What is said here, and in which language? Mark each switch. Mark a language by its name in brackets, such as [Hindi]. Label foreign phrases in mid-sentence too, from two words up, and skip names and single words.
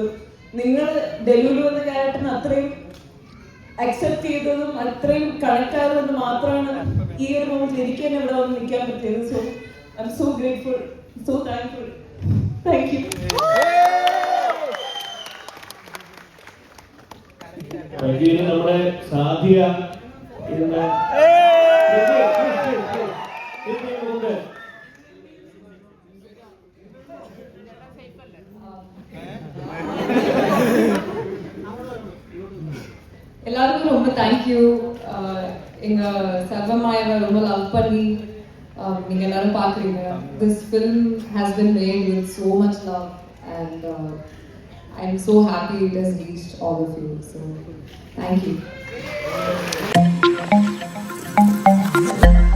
[Malayalam] നിങ്ങൾ ഡെലുലു എന്ന ക്യാരക്ടറിന് അത്രയും അക്സെപ്റ്റ് ചെയ്തതും അത്രയും കണക്ട് ആയതുകൊണ്ട് മാത്രമാണ് ഈ ഒരു മൊമെന്റിൽ എനിക്ക് തന്നെ ഇവിടെ വന്ന് നിൽക്കാൻ പറ്റിയത്. [English] So I am so grateful, so thankful. Thank you. [Malayalam] നമ്മുടെ സാധ്യ [Tamil] எல்லாருக்கும் ரொம்ப தேங்க்யூ. எங்க சர்வமாயவை ரொம்ப லவ் பண்ணி நீங்க எல்லாரும் பாக்குறீங்க. [English] this film has been made with so much love and I'm so happy it has reached all of you. So thank you.